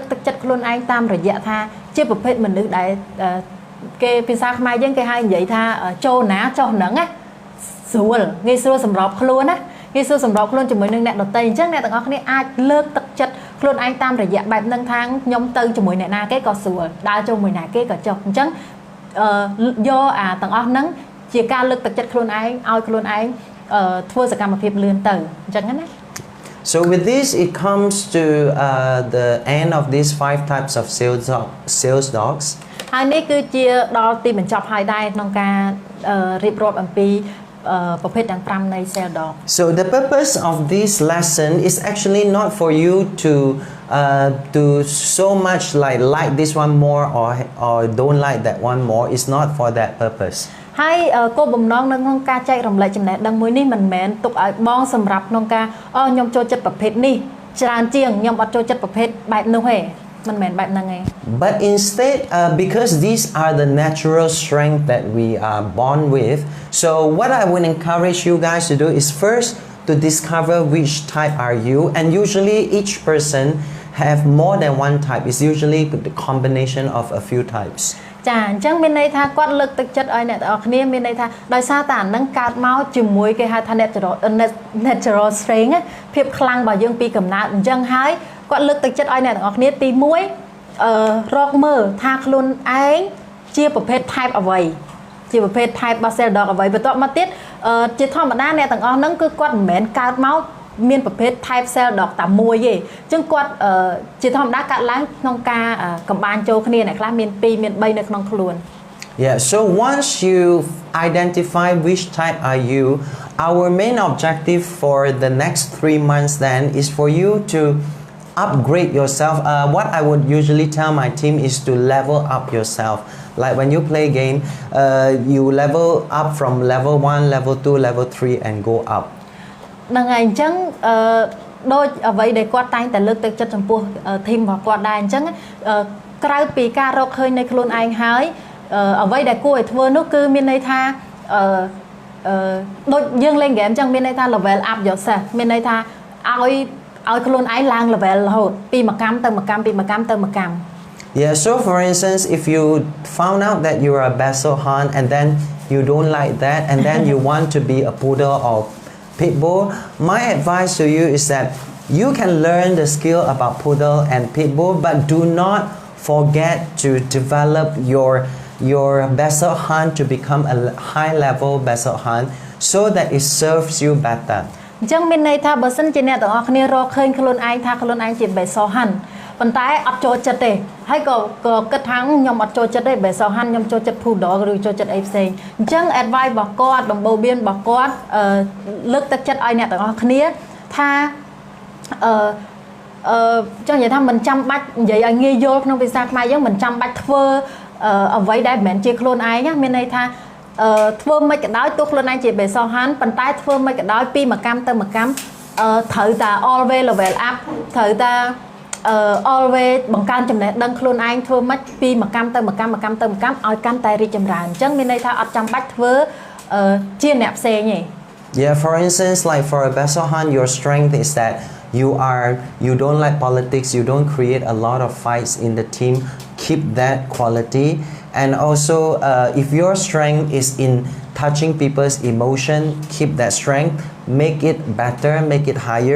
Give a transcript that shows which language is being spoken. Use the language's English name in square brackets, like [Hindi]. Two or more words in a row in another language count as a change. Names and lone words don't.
[Khmer] ទឹកចិត្តខ្លួនឯងតាមរយៈថាជាប្រភេទមនុស្សដែលគេភាសាខ្មែរយើងគេហៅនិយាយថាចូលណាចុះហ្នឹងណាស្រួលងាយស្រួលសម្របខ្លួនណាងាយស្រួលសម្របខ្លួនជាមួយនឹងអ្នកដទៃអញ្ចឹងអ្នកទាំងអស់គ្នាអាចលើកទឹកចិត្តខ្លួនឯងតាមរយៈបែបហ្នឹងថាខ្ញុំទៅជាមួយអ្នកណាគេក៏ស្រួលដើរជាមួយណាគេក៏ចុះអញ្ចឹងយកអាទាំងអស់ហ្នឹងជាការលើកទឹកចិត្តខ្លួនឯងឲ្យខ្លួនឯងធ្វើសកម្មភាពលឿនទៅអញ្ចឹងណា [English] So with this, it comes to the end of these 5 types of sales dogs. [Khmer] ហើយនេះគឺជាដល់ទីបញ្ចប់ហើយដែរក្នុងការរៀបរាប់អំពីប្រភេទទាំង5នៃ [English] cell dog. So the purpose of this lesson is actually not for you to so much like this one more or don't like that one more. It's not for that purpose. [Khmer] ហើយគោលបំណងនៅក្នុងការចែករំលែកចំណេះដឹងមួយនេះមិនមែនទុកឲ្យបងសម្រាប់ក្នុងការខ្ញុំចូលចិត្តប្រភេទនេះច្រើនជាងខ្ញុំអត់ចូលចិត្តប្រភេទបែបនោះទេមិនមែនបែបហ្នឹងទេ [English] But instead because these are the natural strength that we are born with, so what I would encourage you guys to do is first to discover which type are you, and usually each person have more than one type. It's usually the combination of a few types. [Khmer] ចាអញ្ចឹងមានន័យថាគាត់លើកទឹកចិត្តឲ្យអ្នកទាំងអស់គ្នាមានន័យថាដោយសារតែអានឹងកើតមកជាមួយគេហៅថា [English] natural strength [Khmer] ភាព ខ្លាំងរបស់យើងពីកំណើតអញ្ចឹងហើយគាត់លើកទឹកចិត្តឲ្យអ្នកទាំងអស់គ្នាទី1រកមើលថាខ្លួនឯងជាប្រភេទ type អ្វីជាប្រភេទ type របស់ [English] cell dog [Khmer] អ្វីបន្ទាប់មកទៀតជាធម្មតាអ្នកទាំងអស់ហ្នឹងគឺគាត់មិនមែនកើតមកមានប្រភេទ [English] type cell dog [Khmer] តែមួយទេអញ្ចឹងគាត់ជាធម្មតាកើតឡើងក្នុងការកំបាញ់ចូលគ្នាអ្នកខ្លះមាន2មាន3នៅក្នុងខ្លួន [English] Yeah, so once you identify which type are you, our main objective for the next 3 months then is for you to upgrade yourself. What I would usually tell my team is to level up yourself. Like when you play game, you level up from level 1, level 2, level 3 and go up. [Khmer] ហ្នឹងហើយអញ្ចឹងដូចអ្វីដែលគាត់តែងតែលើកទឹកចិត្តចំពោះ team របស់គាត់ដែរអញ្ចឹងក្រៅពីការរកឃើញនៃខ្លួនឯងហើយអ្វីដែលគួរឲ្យធ្វើនោះគឺមានន័យថាដូចយើងលេង game អញ្ចឹងមានន័យថា [English] level up yourself [Khmer] មានន័យថាឲ្យខ្លួនឯងឡើង level រហូតពីមួយកម្មទៅមួយកម្មពីមួយកម្មទៅមួយកម្ម [English] Yeah, so for instance, if you found out that you're a Basset Hound and then you don't like that and then you want to be a Poodle or Pit Bull, my advice to you is that you can learn the skill about Poodle and Pit Bull, but do not forget to develop your Basset Hound to become a high level Basset Hound so that it serves you better. [Khmer] អញ្ចឹងមានន័យថាបើសិនជាអ្នកទាំងអស់គ្នារកឃើញខ្លួនឯងថាខ្លួនឯងជា Basset Hound ប៉ុន្តែអត់ចូលចិត្តទេហើយក៏គិតថាខ្ញុំអត់ចូលចិត្តទេ Basset Hound ខ្ញុំចូលចិត្ត Poodle ឬចូលចិត្តអីផ្សេងអញ្ចឹង advice របស់គាត់ដំបូន្មានរបស់គាត់លើកទឹកចិត្តឲ្យអ្នកទាំងអស់គ្នាថា ចង់និយាយថាមិនចាំបាច់និយាយឲ្យងាយយល់ក្នុងភាសាខ្មែរយើងមិនចាំបាច់ធ្វើអ្វីដែលមិនមែនជាខ្លួនឯងមានន័យថាធ្វើមិនក៏ដោយទោះខ្លួនឯងជា Basset Hound ប៉ុន្តែធ្វើមិនក៏ដោយពីមួយកម្មទៅមួយកម្មត្រូវតែ [English] always level up [Khmer] ត្រូវតែalways បង្កើនចំណេះដឹងខ្លួនឯងធ្វើមិនពីមួយកម្មទៅមួយកម្មមួយកម្មទៅមួយកម្មឲ្យកាន់តែរីកចម្រើនអញ្ចឹងមានន័យថាអត់ចាំបាច់ធ្វើជាអ្នកផ្សេងទេ [English] Yeah, for instance, like for a Basset Hound, your strength is that you don't like politics, you don't create a lot of fights in the team. Keep that quality. And also, if your strength is in touching people's emotion, keep that strength, make it better, make it higher.